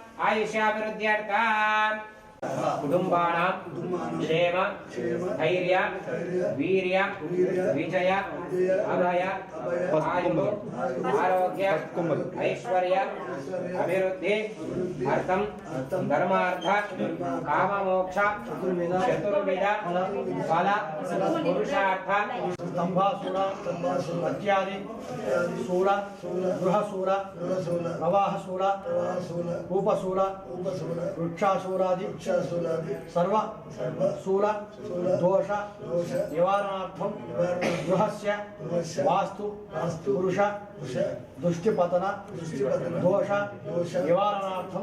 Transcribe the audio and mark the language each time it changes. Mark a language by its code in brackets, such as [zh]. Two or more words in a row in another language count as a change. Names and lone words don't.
[sa] ఆయుష్యాభివృద్ధ్యర్థం కుటుంబానాం క్షేమ ధైర్య వీర్య విజయ అభయ ఆయు ఆరోగ్య ఐశ్వర్య అభివృద్ధి అర్థం ధర్మార్థ కామమోక్ష చతుర్విధ ఫల పురుషార్థ स्तंभासुर इत्यादि सूर गृहसूर प्रवाहसूर कूपसूर वृक्षासूरादि सर्व सूर दोष निवारणार्थं गृहस्य वास्तु पुरुष दुष्टिपतन दोष निवारणार्थं